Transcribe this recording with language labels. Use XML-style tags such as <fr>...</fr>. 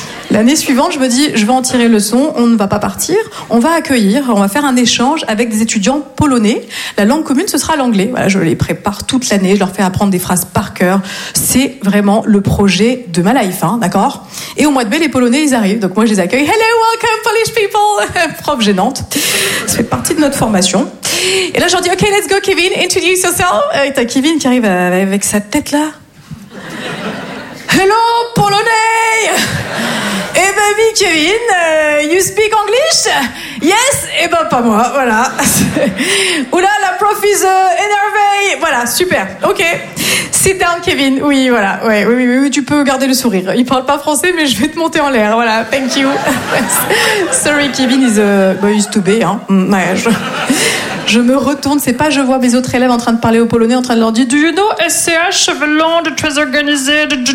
<fr>L'année suivante, je me dis, je vais en tirer leçon, on ne va pas partir, on va accueillir, on va faire un échange avec des étudiants polonais. La langue commune, ce sera l'anglais. Voilà, je les prépare toute l'année, je leur fais apprendre des phrases par cœur. C'est vraiment le projet de ma life, hein, d'accord? Et au mois de mai, les Polonais, ils arrivent. Donc moi, je les accueille.</fr> <en>Hello, welcome, Polish people!</en> <fr>Prof gênante. Ça fait partie de notre formation. Et là, je leur dis,</fr> <en>OK, let's go, Kevin, introduce yourself.</en> <fr>Et t'as Kevin qui arrive avec sa tête là.</fr> <en>Hello,</en> <fr>Polonais! Eh ben, oui, Kevin,</fr> <en>you speak English? Yes?</en> <fr>Eh ben, pas moi, voilà. Oula, la prof is énervée. Voilà, super, ok.</fr> <en>Sit down, Kevin.</en> <fr>Oui, voilà, ouais, oui, tu peux garder le sourire. Il parle pas français, mais je vais te monter en l'air, voilà,</fr> <en>thank you. Sorry, Kevin is stupid, hein.</en> <fr>Ouais, je me retourne, c'est pas je vois mes autres élèves en train de parler au polonais, en train de leur dire,</fr> <en>do you know SCH,</en> <fr>cheveux longs, très organisé,</fr>